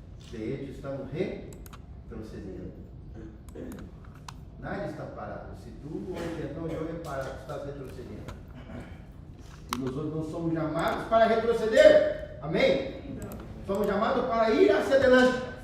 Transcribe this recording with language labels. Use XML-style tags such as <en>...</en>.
<es>De hecho, estamos retrocedendo. Nadie está parado.</es> <pt>Se tu hoje não joga parado, tu estás retrocedendo. E nós outros não somos chamados para retroceder. Amém? Somos chamados para ir</pt> <es>hacia adelante.</es>